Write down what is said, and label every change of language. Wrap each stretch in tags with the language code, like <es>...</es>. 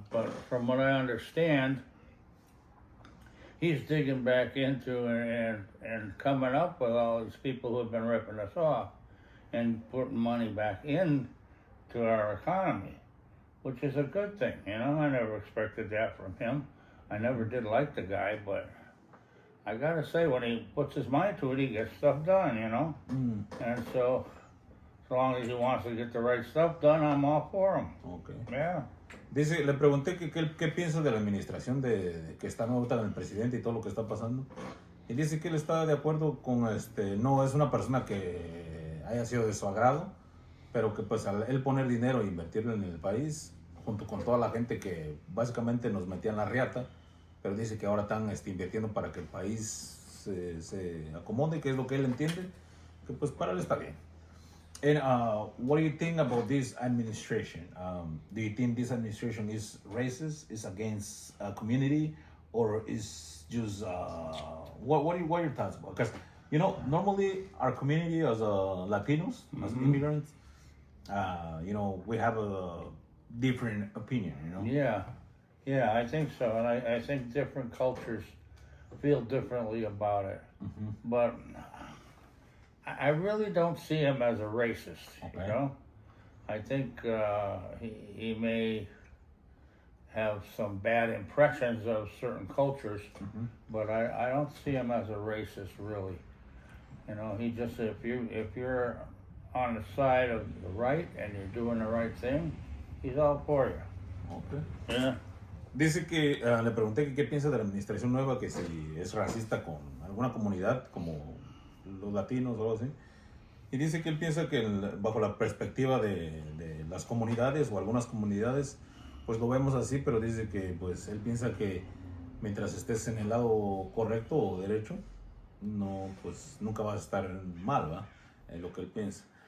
<en>But from what I understand, he's digging back into and coming up with all these people who have been ripping us off and putting money back in to our economy, which is a good thing. You know, I never expected that from him. I never did like the guy, but I gotta say, when he puts his mind to it, he gets stuff done, you know? And so, as long as he wants to get the right stuff done, I'm all for him. Okay. Yeah.</en> <es>Dice, le pregunté qué piensa de la administración de que está ahorita en el presidente y todo lo que está pasando. Y dice que él está de acuerdo con, no es una persona que haya sido de su agrado, pero que pues al él poner dinero e invertirlo en el país, junto con toda la gente que básicamente nos metía en la riata, pero dice que ahora están invirtiendo para que el país se acomode, que es lo que él entiende, que pues para él está bien.</es> <en>And what do you think about this administration? Do you think this administration is racist, is against a community, or is just what are your thoughts about? Because you know, normally our community as Latinos, as immigrants, you know, we have a different opinion. You know. Yeah, I think so, and I think different cultures feel differently about it, but I really don't see him as a racist, you know? I think he may have some bad impressions of certain cultures, but I don't see him as a racist, really. You know, he just, if you're on the side of the right and you're doing the right thing, he's all for you. Okay. Yeah.</en> <es>Dice que le pregunté que qué piensa de la administración nueva, que si es racista con alguna comunidad como los latinos o algo así. Y dice que él piensa que bajo la perspectiva de las comunidades o algunas comunidades, pues lo vemos así, pero dice que pues él piensa que mientras estés en el lado correcto o derecho, no, pues nunca vas a estar mal, ¿va? Es lo que él piensa.</es>